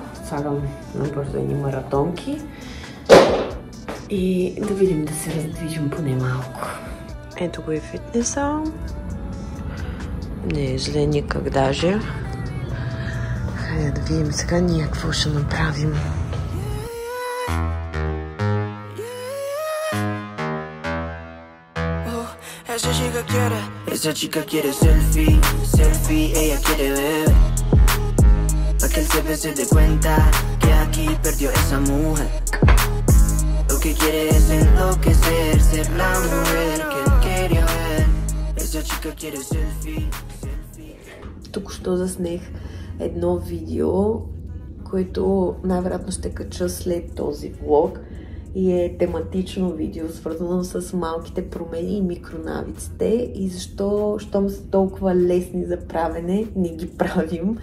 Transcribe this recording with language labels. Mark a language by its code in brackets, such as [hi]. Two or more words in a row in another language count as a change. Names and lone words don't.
[bg] Слагам набързо едни маратонки и да видим да се раздвижим поне малко. Ето го и фитнеса. Не е зле никак даже. Хайде да видим сега ние какво ще направим. [es] Esa chica quiere selfie, selfie, ella quiere ver. Pa' que el CP se dé cuenta que aquí perdió esa mujer. Lo que quiere es enloquecer, ser la mujer que él quería ver. Esa chica quiere selfie, selfie. [bg] Току-що заснех едно видео, което най-вероятно ще кача след този влог. И е тематично видео, свързано с малките промени и микронавиците и щом са толкова лесни за правене, не ги правим.